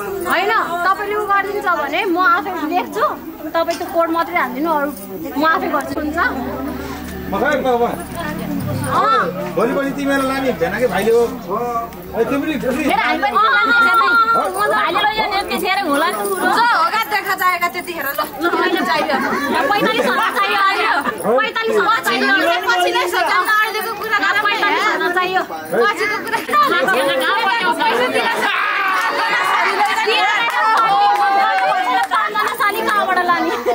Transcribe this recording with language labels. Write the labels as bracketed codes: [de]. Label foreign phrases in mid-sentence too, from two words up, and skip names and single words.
[ne] होइन, तपाईँले उ गरिदिन्छ भने म आफै लेख्छु, तपाईँ त कोड मात्रै हालिदिनु, अरू म आफै गर्छु, हुन्छ? म खै, म, म। अँ। भोलि, भोलि तिमीलाई लाने भेना के भाइले हो? अनि तिम्रो मेरो हामी पनि लाने भेना। भाइले ल यो नेम के सेयर होला नि? [hi] जो होगा देखा जाएगा [ne] त्यतिखेर ल। ल, होइन चाहियो। पैँतालिस हजार चाहियो अहिले। पैँतालिस हजार चाहियो। पछि नै सोचौँ न, अहिलेको कुरा नरम है। पैँतालिस हजार चाहियो। पछिको कुरा किन? पैसा दिएर पाँचजना साली कहाँबाट लाने?